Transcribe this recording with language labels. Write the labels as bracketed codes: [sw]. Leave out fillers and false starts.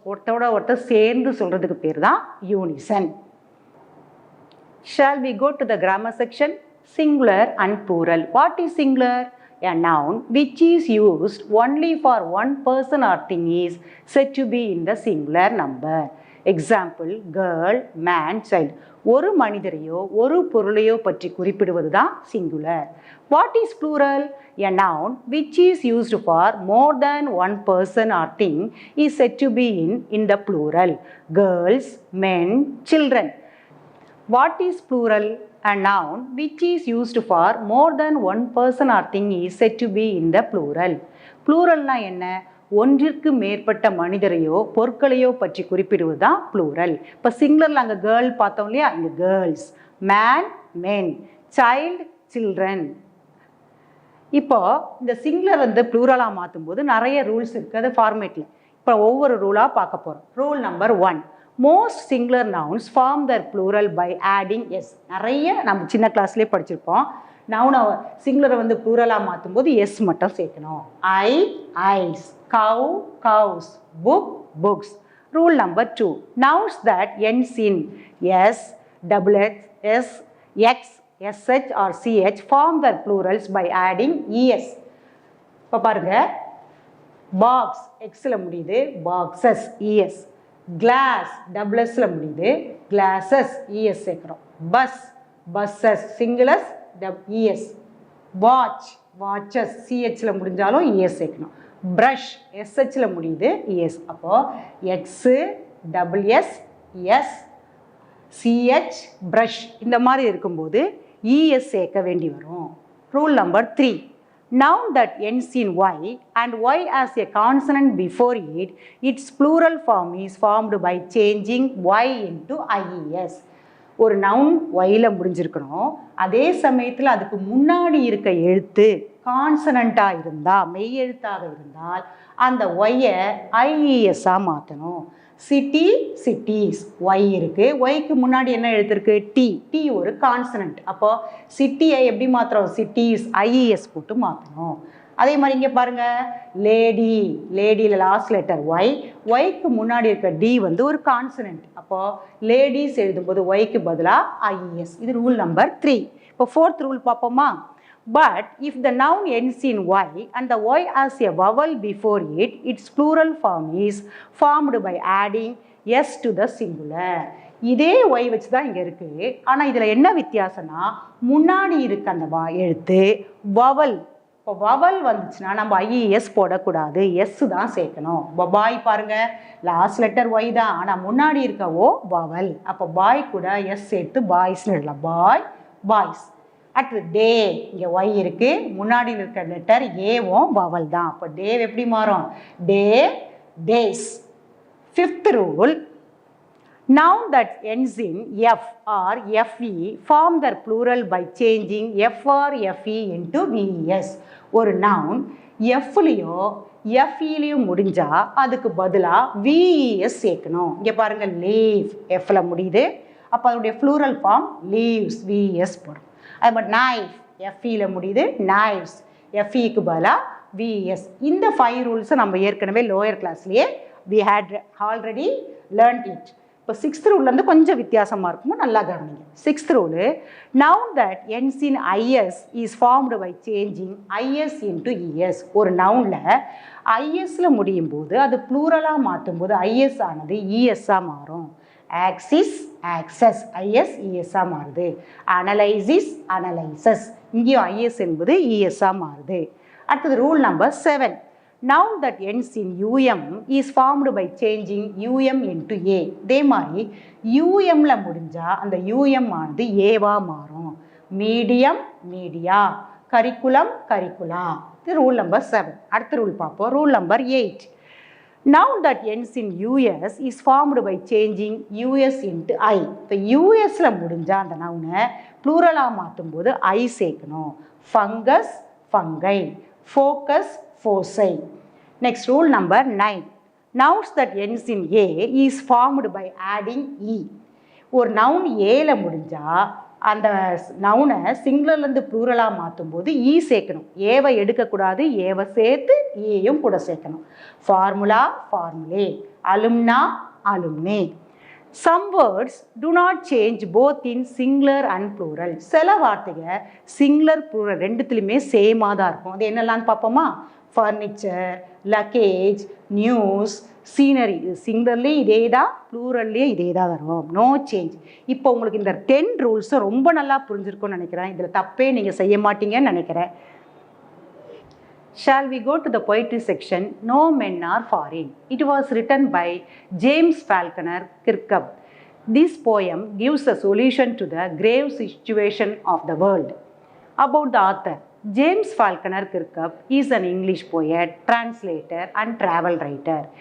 [ta] ஒருத்தர் சேர்ந்து சொல்றதுக்கு பேர் தான் Unison. [en] Shall we go to the grammar section? Singular and plural. What is singular? A noun which is used only for one person or thing is said to be in the singular number. Example, girl, man, child. [ta] ஒரு மனிதரையோ ஒரு பொருளையோ பற்றி குறிப்பிடுவது தான் singular. [en] What is plural? A noun which is used for more than one person or thing is said to be in the plural. Girls, men, children. What is plural? A noun which is used for more than one person or thing is said to be in the plural. [ta] Pluralனா என்ன? ஒன்றிற்கு மேற்பட்ட மனிதரையோ பொருட்களையோ பற்றி குறிப்பிடுவது தான் plural. இப்போ சிங்குலரில் அங்கே girl பார்த்தோம் இல்லையா? இங்கே கேர்ள்ஸ், மேன், மென், சைல்டு, சில்ட்ரன். இப்போ இந்த சிங்குலர் வந்து ப்ளூரலாக மாற்றும் போது நிறைய ரூல்ஸ் இருக்குது அது ஃபார்மேட்டில். இப்போ ஒவ்வொரு ரூலாக பார்க்க போகிறோம். Rule number 1. [en] Most singular nouns form their plural by adding s. [ta] நிறைய நம்ம சின்ன கிளாஸ்லேயே படிச்சிருப்போம். நவுனை சிங்குலரை வந்து ப்ளூரலாக மாற்றும் போது எஸ் மட்டும் சேர்க்கணும். ஐ, ice, gov, curves, book, books. Rule number 2. [en] Nouns that ends in s, double s, x, sh or ch form their plurals by adding es. [ta] இப்போ பாருங்க, பாக்ஸ் எக்ஸில் முடியுது, பாக்ஸஸ் es. கிளாஸ் டபுள்எஸ்ல முடியுது, கிளாஸஸ் இஎஸ் சேர்க்கிறோம். Bus buses சிங்குலஸ் ES. Watch watches சிஹெச்ல முடிஞ்சாலும் ES சேர்க்கணும். Brush எஸ்ஹெச்ல முடியுது ES. அப்போ x double S S CH brush இந்த மாதிரி இருக்கும்போது இஎஸ் சேர்க்க வேண்டி வரும். Rule number 3. [en] Noun that ends in y and y as a consonant before it, its plural form is formed by changing y into ies. [ta] ஒரு noun yல முடிஞ்சிருக்கணும், அதே சமயத்தில் அதுக்கு முன்னாடி இருக்க எழுத்து கான்சனண்ட்டாக இருந்தால், மெய் எழுத்தாக இருந்தால் அந்த ஒய்யை ஐஇஎஸ்ஸாக மாற்றணும். சிட்டி சிட்டிஸ் ஒய் இருக்குது, ஒய்க்கு முன்னாடி என்ன எழுத்துருக்கு? டி ஒரு கான்சனண்ட். அப்போ சிட்டியை எப்படி மாற்றுறோம்? சிட்டிஸ் ஐஇஎஸ் போட்டு மாற்றணும். அதே மாதிரி இங்கே பாருங்கள், லேடியில் லாஸ்ட் லெட்டர் ஒய்க்கு முன்னாடி இருக்க டி வந்து ஒரு கான்சனண்ட். அப்போது லேடிஸ் எழுதும்போது ஒய்க்கு பதிலாக ஐஇஎஸ். இது ரூல் நம்பர் 3. இப்போ 4th ரூல் பார்ப்போமா? [en] But if the noun ends in y and the y has a vowel before it, its plural form is formed by adding s to the singular. [ta] இதே y வச்சு தான் இங்கே இருக்குது. ஆனால் இதில் என்ன வித்தியாசம்னா, முன்னாடி இருக்க அந்த எழுத்து வவல். இப்போ வவல் வந்துச்சுன்னா நம்ம ஐஇஎஸ் போடக்கூடாது, எஸ் தான் சேர்க்கணும். இப்போ பாய் பாருங்கள், லாஸ்ட் லெட்டர் ஒய் தான், ஆனால் முன்னாடி இருக்க ஓ வவல். அப்போ பாய் கூட எஸ் சேர்த்து பாய்ஸ்னு எழுதலாம். Boy boys. அடுத்து டே, இங்கே ஒய் இருக்குது, முன்னாடி இருக்கிற லெட்டர் ஏவும் வவல் தான். அப்போ டே எப்படி மாறும்? Day days. 5th rule. [en] Noun that ends in f or fe form their plural by changing f or fe into ves. [ta] ஒரு நவுன் எஃப்லேயோ எஃப்இலையும் முடிஞ்சால் அதுக்கு பதிலாக விஇஎஸ் சேர்க்கணும். இங்கே பாருங்கள், லீவ் எஃப்ல முடியுது, அப்போ அதனுடைய ப்ளூரல் ஃபார்ம் லீவ்ஸ் விஎஸ் போடும். அது மாதிரி நைஃப் எஃப்இல முடியுது, நைவ்ஸ் எஃப்இக்கு பதிலாக விஎஸ். இந்த 5 ரூல்ஸை நம்ம ஏற்கனவே lower கிளாஸ்லேயே [en] we had already learned it. [ta] இப்போ 6th ரூல்லேருந்து கொஞ்சம் வித்தியாசமாக இருக்குமோ, நல்லா கவனிங்க. 6th rule, [en] noun that ends in is is formed by changing is into es. [ta] ஒரு நவுனில் ஐஎஸ்ல முடியும் போது அது ப்ளூரலாக மாற்றும் போது ஐஎஸ் ஆனது இஎஸ்ஸாக மாறும். ஆக்சிஸ் ஆக்சஸ் ஐஎஸ் இஎஸ்ஸாக மாறுது. அனலைசிஸ் அனலைசஸ் இங்கேயும் ஐஎஸ் என்பது இஎஸ்ஸாக மாறுது. அடுத்தது rule number 7. [en] Noun that ends in um is formed by changing um into a. [ta] இதே மாதிரி umல முடிஞ்சால் அந்த um ஆனது ஏவா மாறும். Medium media, curriculum கரிக்குலா. இது ரூல் நம்பர் 7. அடுத்த ரூல் பார்ப்போம். Rule number 8. [en] Noun that ends in us is formed by changing us into I. [ta] இப்போ யூஎஸ்ல முடிஞ்சால் அந்த நவுனை ப்ளூரலாக மாற்றும் போது ஐ சேர்க்கணும். Fungus fungi, focus [en] foci. Next, rule number 9. Nouns that ends in A is formed by adding E. [ta] ஒரு noun ஏல முடிஞ்சா அந்த நவுனை சிங்குலர்லேருந்து ப்ளூரலாக மாற்றும் போது ஈ சேர்க்கணும். ஏவை எடுக்கக்கூடாது, ஏவை சேர்த்து ஏயும் கூட சேர்க்கணும். Formula, ஃபார்முலே, அலும்னா, அலும்னே. [en] Some words do not change both in singular and plural. [ta] சில வார்த்தைகள் சிங்குலர் ப்ளூரல் ரெண்டுத்துலையுமே சேமாக தான் இருக்கும். அது என்னெல்லாம்னு பார்ப்போமா? Furniture, luggage, news, scenery. இது சிங்குலர்லேயும் இதே தான், ப்ளூரல்லையும் இதே தான் வரும். No change. இப்போ உங்களுக்கு இந்த 10 ரூல்ஸை ரொம்ப நல்லா புரிஞ்சிருக்கும்னு நினைக்கிறேன். இதில் தப்பே நீங்கள் செய்ய மாட்டீங்கன்னு நினைக்கிறேன். [en] Shall we go to the poetry section? No men are foreign. It was written by James Falconer Kirkup. This poem gives a solution to the grave situation of the world. About the author, James Falconer Kirkup is an English poet, translator and travel writer.